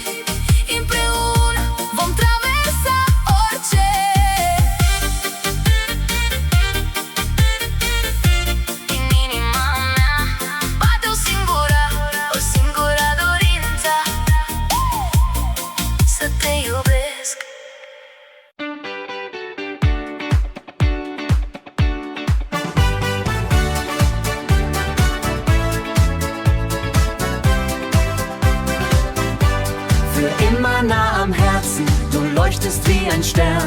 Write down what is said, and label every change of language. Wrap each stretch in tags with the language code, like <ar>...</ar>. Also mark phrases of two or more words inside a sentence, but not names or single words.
<ro>Împreună vom traversa orice. În inima mea bate o singură dorință, să te iubesc.</ro> <de>Für immer nah am Herzen, du leuchtest wie ein Stern.</de>